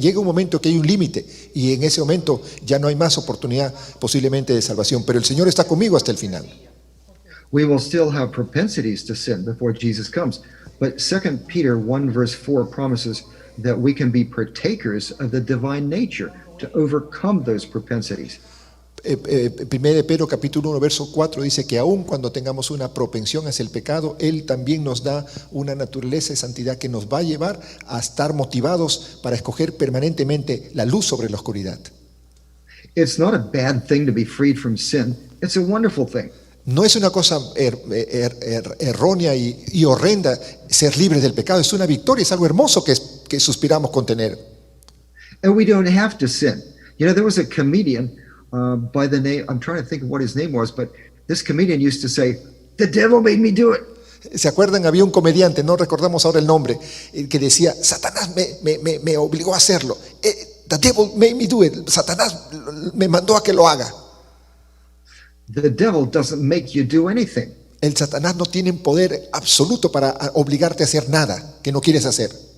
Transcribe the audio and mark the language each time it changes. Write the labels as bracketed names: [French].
[Spanish] Llega un momento que hay un límite, y en ese momento ya no hay más oportunidad posiblemente de salvación, pero el Señor está conmigo hasta el final. [English] We will still have propensities to sin before Jesus comes, but 2 Peter 1 verse 4 promises that we can be partakers of the divine nature to overcome those propensities. [Spanish] 1 de Pedro capítulo 1 verso 4 dice que aun cuando tengamos una propensión hacia el pecado, Él también nos da una naturaleza de santidad que nos va a llevar a estar motivados para escoger permanentemente la luz sobre la oscuridad. [English] It's not a bad thing to be freed from sin. It's a wonderful thing. [Spanish] No es una cosa errónea y horrenda ser libres del pecado, es una victoria, es algo hermoso que suspiramos con tener. [English] And we don't have to sin. You know, there was a comedian by the name, I'm trying to think of what his name was, but this comedian used to say, "The devil made me do it." [Spanish] ¿Se acuerdan? Había un comediante, no recordamos ahora el nombre, que decía, Satanás me obligó a hacerlo. [English] The devil made me do it. [Spanish] Satanás me mandó a que lo haga. [English] The devil doesn't make you do anything. [Spanish] El Satanás no tiene poder absoluto para obligarte a hacer nada que no quieres hacer.